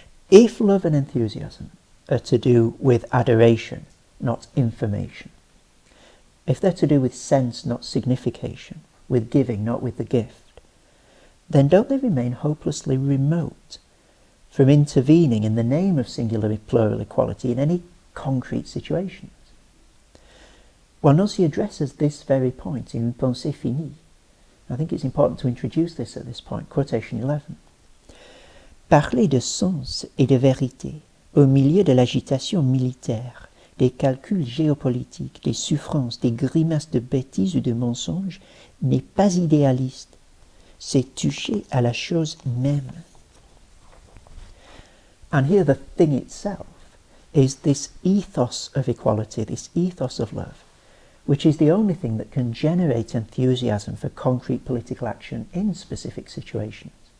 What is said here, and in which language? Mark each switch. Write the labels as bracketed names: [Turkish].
[English] If love and enthusiasm are to do with adoration, not information, if they're to do with sense, not signification, with giving, not with the gift, then don't they remain hopelessly remote from intervening in the name of singular plural equality in any concrete situations? Well, Nancy addresses this very point in Une pensée finie. I think it's important to introduce this at this point. Quotation 11. [French] Parler de sens et de vérité au milieu de l'agitation militaire, des calculs géopolitiques, des souffrances, des grimaces de bêtises ou de mensonges n'est pas idéaliste. C'est toucher à la chose même. [English] And here the thing itself is this ethos of equality, this ethos of love, which is the only thing that can generate enthusiasm for concrete political action in specific situations.